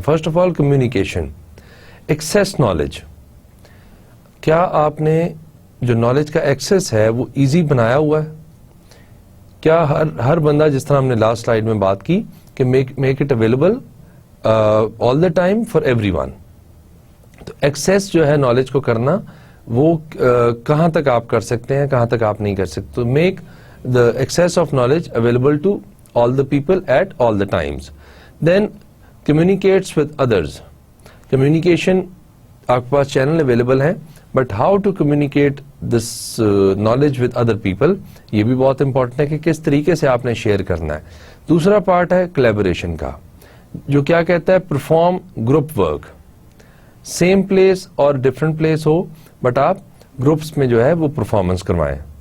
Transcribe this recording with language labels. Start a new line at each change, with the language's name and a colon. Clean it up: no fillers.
English: First of all communication.
Urdu: Access knowledge, کیا آپ نے جو نالج کا ایکسیس ہے وہ ایزی بنایا ہوا ہے, کیا ہر بندہ, جس طرح ہم نے لاسٹ سلائیڈ میں بات کی کہ
English: Make it available all the time for everyone.
Urdu: تو ایکسیس جو ہے نالج کو کرنا وہ کہاں تک آپ کر سکتے ہیں, کہاں تک آپ نہیں کر سکتے.
English: تو make the access of knowledge available to all the people at all the times. Then communicates with others. Communication
Urdu: آپ کے پاس چینل اویلیبل ہیں,
English: but how to communicate this knowledge with other people,
Urdu: یہ بھی بہت امپورٹنٹ ہے کہ کس طریقے سے آپ نے شیئر کرنا ہے. دوسرا پارٹ ہے کولیبوریشن کا, جو کیا کہتا ہے perform group work,
English: same place اور different place
Urdu: ہو بٹ آپ گروپس میں جو ہے وہ پرفارمنس کروائیں.